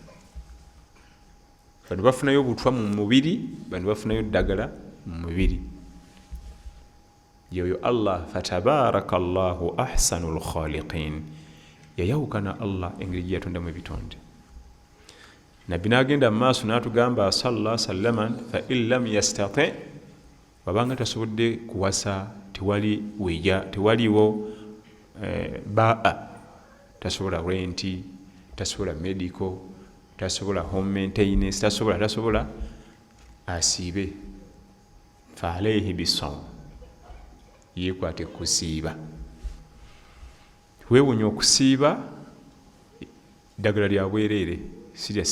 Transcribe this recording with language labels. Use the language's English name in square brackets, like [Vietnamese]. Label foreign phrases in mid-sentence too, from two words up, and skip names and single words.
[Ganda] bano bafunayo obutwa mu mubiri bano bafunayo ddagala mu mubiri yoyo [Arabic] الله فتبارك الله أحسن الخالقين [Ganda] yayawukana Allah engeri gye yatondamu ebitonde nabbi n'agenda mu maaso n'atugamba [Arabic] صلى الله وسلم فإن لم يستطع [Ganda] babanga tasobodde kuwasa tewaliwo baa tasobola renti tasobola medical tasobola [English] home maintenance [Ganda] tasobola asiibe [Arabic] فعليه بالصوم [Ganda] yeekwate kusiiba weewunya okusiiba ddagala lya bwereere si lya